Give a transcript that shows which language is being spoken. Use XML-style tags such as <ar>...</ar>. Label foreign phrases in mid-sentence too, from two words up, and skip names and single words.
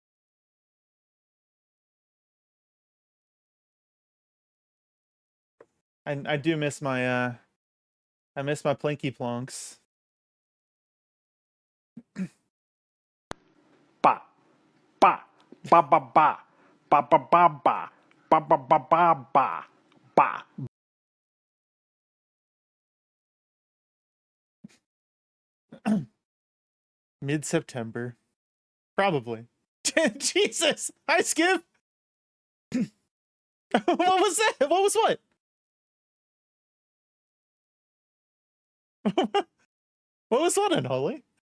<en>I do miss my I miss my Plinky Plonks. Ba ba ba ba ba ba ba ba ba ba ba ba ba ba ba. Mid-September. Probably. Jesus! Hi, Skip! What was that? What was what? What was what, Unholy?</en>